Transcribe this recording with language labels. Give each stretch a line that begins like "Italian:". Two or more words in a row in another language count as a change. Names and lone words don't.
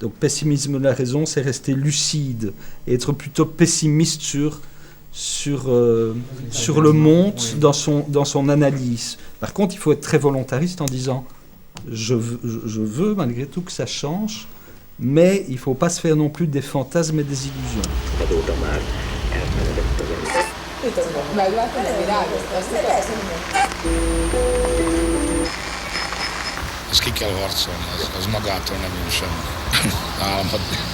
French: Donc pessimisme de la raison, c'est rester lucide et être plutôt pessimiste sur le monde dans son analyse. Par contre, il faut être très volontariste en disant je veux malgré tout que ça change, mais il ne faut pas se faire non plus des fantasmes et des illusions.
Hungarian: Ezt ki kell harcolni, az magától nem jön semmi. Álmodni.